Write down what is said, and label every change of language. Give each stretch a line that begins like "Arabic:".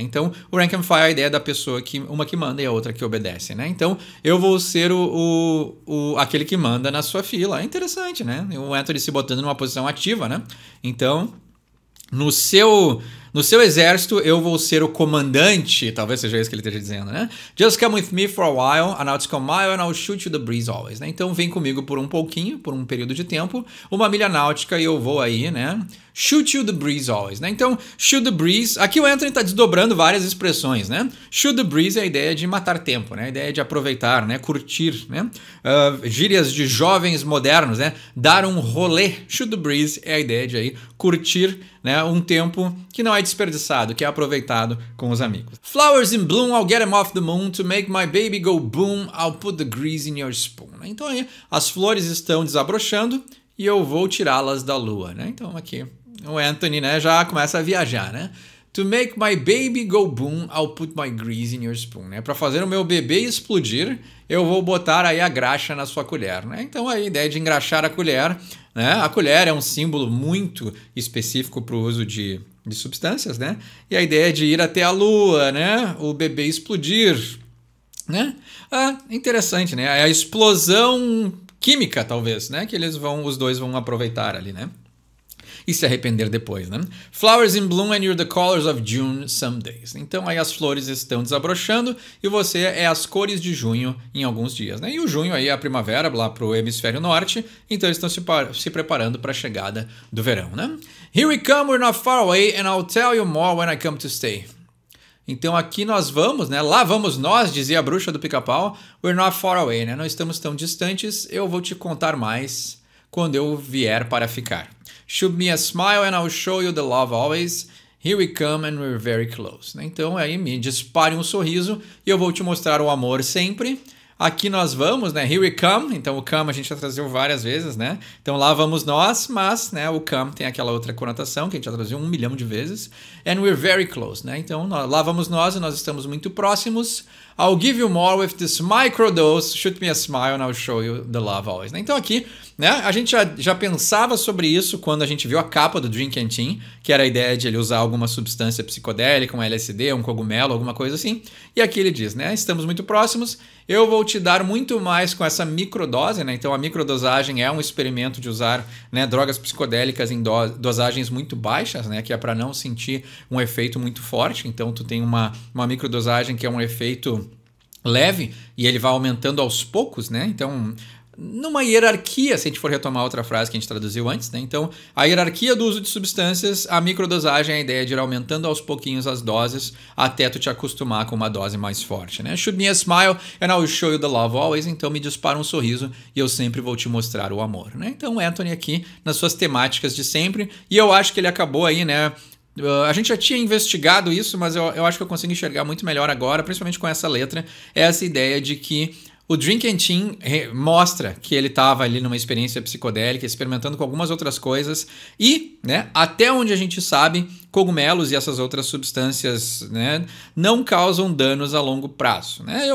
Portuguese: Então, o rank and file é a ideia da pessoa, uma que manda e a outra que obedece, né? Então, eu vou ser aquele que manda na sua fila. É interessante, né? O Anthony se botando numa posição ativa, né? Então, no seu exército, eu vou ser o comandante. Talvez seja isso que ele esteja dizendo, né?
English: Just come with me for a while, a nautical mile, and I'll shoot you the breeze always, né?
Portuguese: Então, vem comigo por um pouquinho, por um período de tempo, uma milha náutica e eu vou aí, né?
English: Shoot you the breeze always, né?
Portuguese: Então,
English: shoot the breeze...
Portuguese: Aqui o Anthony está desdobrando várias expressões, né?
English: Shoot the breeze
Portuguese: é a ideia de matar tempo, né? A ideia de aproveitar, né? Curtir, né? Gírias de jovens modernos, né? Dar um rolê.
English: Shoot the breeze
Portuguese: é a ideia de aí curtir, né? Um tempo que não é desperdiçado, que é aproveitado com os amigos.
English: Flowers in bloom, I'll get them off the moon. To make my baby go boom, I'll put the grease in your spoon.
Portuguese: Então aí, as flores estão desabrochando e eu vou tirá-las da lua, né? Então aqui o Anthony, né, já começa a viajar, né?
English: To make my baby go boom, I'll put my grease in your spoon, né?
Portuguese: Para fazer o meu bebê explodir, eu vou botar aí a graxa na sua colher, né? Então a ideia de engraxar a colher, né? A colher é um símbolo muito específico para o uso de substâncias, né? E a ideia de ir até a lua, né? O bebê explodir, né? Interessante, né? A explosão química, talvez, né? Que os dois vão aproveitar ali, né? E se arrepender depois, né?
English: Flowers in bloom and you're the colors of June some days.
Portuguese: Então aí as flores estão desabrochando e você é as cores de junho em alguns dias, né? E o junho aí é a primavera lá pro hemisfério norte, então eles estão se preparando para a chegada do verão, né?
English: Here we come, we're not far away and I'll tell you more when I come to stay.
Portuguese: Então aqui nós vamos, né? Lá vamos nós, dizia a bruxa do Pica-Pau.
English: We're not far away,
Portuguese: né? Não estamos tão distantes, eu vou te contar mais quando eu vier para ficar.
English: Shoot me a smile and I'll show you the love always. Here we come and we're very close.
Portuguese: Então aí me dispare um sorriso e eu vou te mostrar o amor sempre. Aqui nós vamos, né?
English: Here we come.
Portuguese: Então o come a gente já traduziu várias vezes, né? Então lá vamos nós, mas, né, o come tem aquela outra conotação que a gente já traduziu 1 milhão de vezes.
English: And we're very close,
Portuguese: né? Então lá vamos nós e nós estamos muito próximos.
English: I'll give you more with this microdose. Shoot me a smile and I'll show you the love always.
Portuguese: Então aqui, né, a gente já pensava sobre isso quando a gente viu a capa do Drink and Teen, que era a ideia de ele usar alguma substância psicodélica, um LSD, um cogumelo, alguma coisa assim. E aqui ele diz, né, estamos muito próximos, eu vou te dar muito mais com essa microdose, né? Então a microdosagem é um experimento de usar, né, drogas psicodélicas em dosagens muito baixas, né, que é para não sentir um efeito muito forte. Então tu tem uma microdosagem que é um efeito leve e ele vai aumentando aos poucos, né? Então, numa hierarquia, se a gente for retomar outra frase que a gente traduziu antes, né? Então, a hierarquia do uso de substâncias, a microdosagem é a ideia de ir aumentando aos pouquinhos as doses até tu te acostumar com uma dose mais forte, né?
English: Shoot me a smile and I'll show you the love always.
Portuguese: Então, me dispara um sorriso e eu sempre vou te mostrar o amor, né? Então, Anthony aqui nas suas temáticas de sempre, e eu acho que ele acabou aí, né? A gente já tinha investigado isso, mas eu acho que eu consigo enxergar muito melhor agora, principalmente com essa letra, essa ideia de que o Drink and Teen mostra que ele estava ali numa experiência psicodélica, experimentando com algumas outras coisas e, né, até onde a gente sabe, cogumelos e essas outras substâncias, né, não causam danos a longo prazo, né?